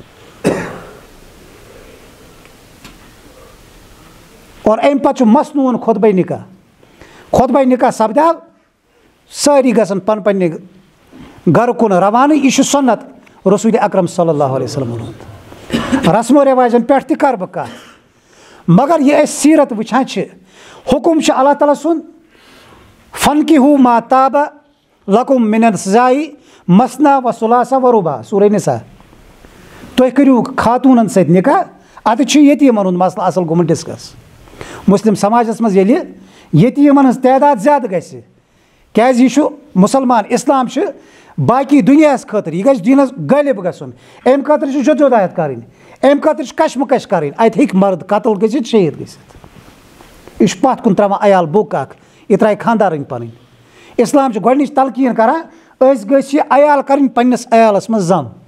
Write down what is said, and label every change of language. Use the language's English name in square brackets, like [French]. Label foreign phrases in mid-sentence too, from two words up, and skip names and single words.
[Kashmiri] اور اَمہِ پَتہٕ چھُ مصنوٗن خُطبہ نِکاح خُطبہ نِکاح سپدیو سٲری گژھن پنٛنہِ گرٕ کُن روانہٕ یہِ چھُ سُنت رسوٗلِ اکرم [Arabic] صلی اللہ علیہ وسلم [Kashmiri] ہُنٛد رسم و رٮ۪واجن پٮ۪ٹھ تہِ کَرٕ بہٕ کَتھ مگر یہِ أسۍ سیٖرت وٕچھان چھِ حُکُم چھُ اللہ تعالیٰ سُنٛد [Arabic] فنکِحوٗ ما طاب لکم من النِساء مثنى وثلاث ورباع [Kashmiri] سورہ نساء تُہۍ کٔرِو خاتوٗنن سۭتۍ نِکاح اَتہِ چھُ یتیٖمن ہُنٛد مسلہٕ اَصٕل گوٚمُت ڈِسکس مُسلِم سماجس منٛز ییٚلہِ یتیٖمن ہٕنٛز تعداد زیادٕ گژھِ کیازِ یہِ چھُ مُسلمان اِسلام چھُ باقٕے دُنیاہس خٲطرٕ یہِ گژھِ دیٖنس غٲلِب گژھُن اَمہِ خٲطرٕ چھُ جدوجہد کَرٕنۍ اَمہِ خٲطرٕ چھِ کشمکش کَرٕنۍ اَتہِ ہیٚکہِ مرد قتل گٔژھِتھ شہیٖد گٔژھِتھ یہِ چھُ پتھ کُن تراوان عیال بُک اکھ یہِ ترایہِ خانٛدارٕنۍ پنٕنۍ اِسلام چھُ گۄڈنِچ تلقیٖن کران أسۍ گٔژھۍ یہِ عیال کَرٕنۍ پنٛنِس عیالَس منٛز زم